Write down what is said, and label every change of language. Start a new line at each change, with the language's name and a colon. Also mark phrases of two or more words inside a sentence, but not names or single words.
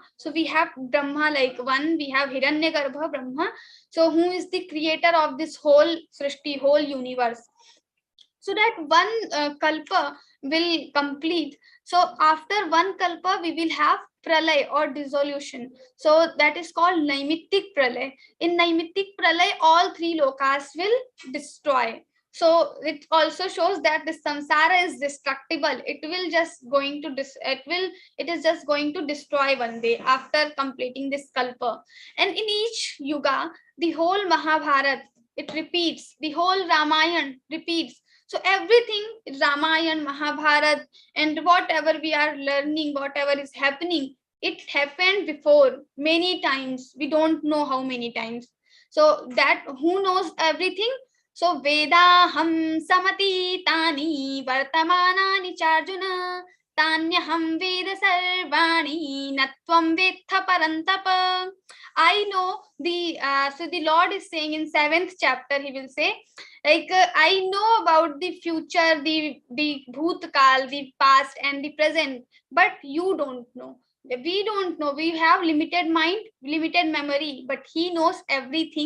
English: So we have Brahma like one, we have Hiranyagarbha Brahma. So who is the creator of this whole Srishti, whole universe. So that one kalpa will complete. So after one kalpa, we will have pralay or dissolution. So that is called
Sanskrit: नैमित्तिक प्रलय.
English: In
Sanskrit: नैमित्तिक प्रलय,
English: all 3 lokas will destroy. So it also shows that the samsara is destructible. It is just going to destroy one day after completing this kalpa. And in each yuga, the whole Mahabharata, it repeats. The whole Ramayana repeats. So everything, Ramayana, Mahabharata, and whatever we are learning, whatever is happening, it happened before many times. We don't know how many times. So that who knows everything?
Sanskrit: So वेदाहं समतीतानि वर्तमानानि चार्जुन तान्यहं वेद सर्वाणि न त्वं वेत्थ परन्तप.
English: I know so the Lord is saying in 7th chapter, he will say, like I know about the future, the bhutkal, the past and the present, but you don't know. We don't know. We have limited mind, limited memory, but he knows everything.